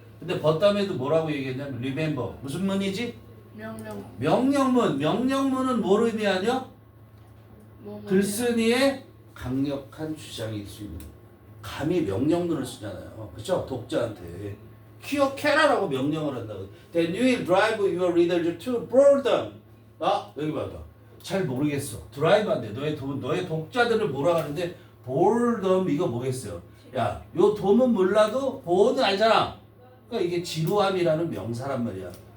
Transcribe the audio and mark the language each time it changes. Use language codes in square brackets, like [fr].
[ko] 근데 벗 다음에도 뭐라고 얘기했냐면 remember. 무슨 문이지? 명령. 명령문. 명령문은 뭘 의미하냐? 글쓴이의 강력한 주장일 수 있는. 감히 명령문을 쓰잖아요. 그쵸? 독자한테. 기억해라라고 명령을 한다고. [en] Then you will drive your readers to boredom. [ko] 여기 봐봐. 잘 모르겠어. 드라이브 안 돼. 너의 독자들을 뭐라 하는데 boredom 이거 뭐겠어요? 야, 요 돔은 몰라도 보는 알잖아. 그러니까 이게 지루함이라는 명사란 말이야.